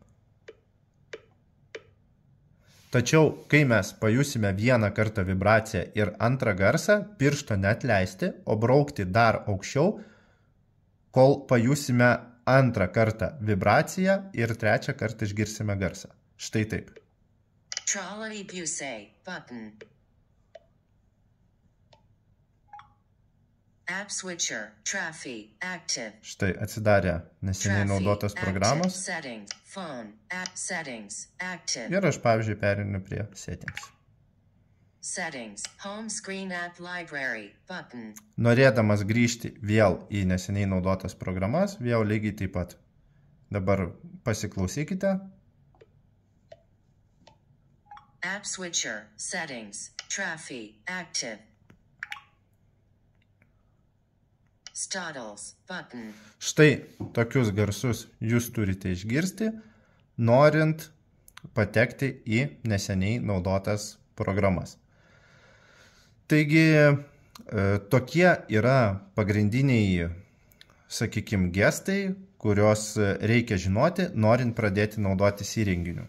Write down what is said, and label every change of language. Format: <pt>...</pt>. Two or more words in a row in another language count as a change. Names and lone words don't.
<lt>Tačiau, kai mes pajusime vieną kartą vibraciją ir antrą garsą, piršto neatleisti, o braukti dar aukščiau, kol pajusime antrą kartą vibraciją ir trečią kartą išgirsime garsą. Štai taip.</lt> <en>Trolley button. App switcher, Traffic, active.</en> <lt>Štai atsidarė neseniai naudotas programos.</lt> <en>Settings, phone, app settings, active.</en> <lt>Ir aš, pavyzdžiui, perinu prie settings.</lt> <en>Settings, home screen app library, button.</en> <lt>Norėdamas grįžti vėl į neseniai naudotas programas, vėl lygiai taip pat. Dabar pasiklausykite.</lt> <en>App switcher, settings, Traffic, active. Startles, button.</en> <lt>Štai tokius garsus jūs turite išgirsti, norint patekti į neseniai naudotas programas. Taigi, tokie yra pagrindiniai, sakykime, gestai, kurios reikia žinoti, norint pradėti naudotis įrenginiu.</lt>